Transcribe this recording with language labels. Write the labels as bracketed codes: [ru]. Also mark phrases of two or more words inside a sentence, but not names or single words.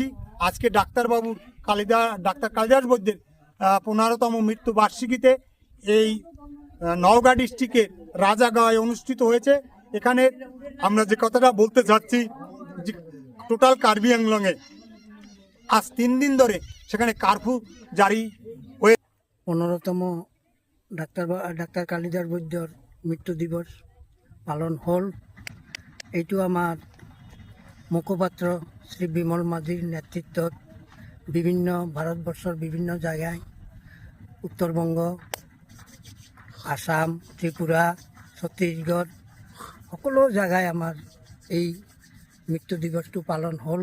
[bn] আজকে ডাক্তার কালিদাস বৈদ্যের 15তম মৃত্যু বার্ষিকীতে এই নওগাঁ ডিস্ট্রিক্টের রাজাগাঁওয়ে অনুষ্ঠিত হয়েছে। এখানে আমরা যে কথাটা বলতে চাচ্ছি, যে টোটাল কার্বি আংলংয়ে আজ 3 দিন ধরে সেখানে কারফিউ জারি হয়ে 15তম ডাক্তার কালিদাস বৈদ্যর মৃত্যু দিবস পালন হল। [as] এইটো আমাৰ মুখপাত্ৰ শ্ৰী বিমল মাঝিৰ নেতৃত্বত বিভিন্ন ভাৰতবৰ্ষৰ বিভিন্ন জায়গায়, উত্তৰবংগ, আসাম, ত্ৰিপুৰা, ছত্তীশগড় সকলো জায়গায় আমাৰ এই মৃত্যু দিৱসটো পালন হ'ল।